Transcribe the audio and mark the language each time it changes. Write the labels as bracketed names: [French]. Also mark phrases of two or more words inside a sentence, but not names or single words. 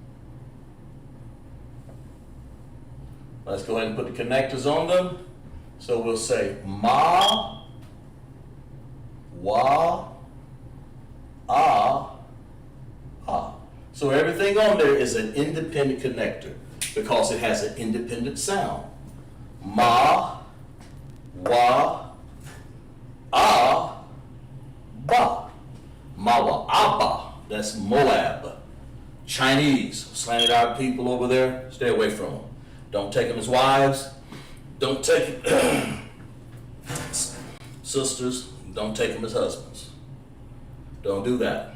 [English] Let's go ahead and put the connectors on them. So we'll say ma, wa, ah, ah. So everything on there is an independent connector because it has an independent sound. Ma, wa, ah, ba. Mawa, abba. That's Moab. Chinese, slanted-eyed people over there, stay away from them. Don't take them as wives. Don't take sisters. Don't take them as husbands. Don't do that.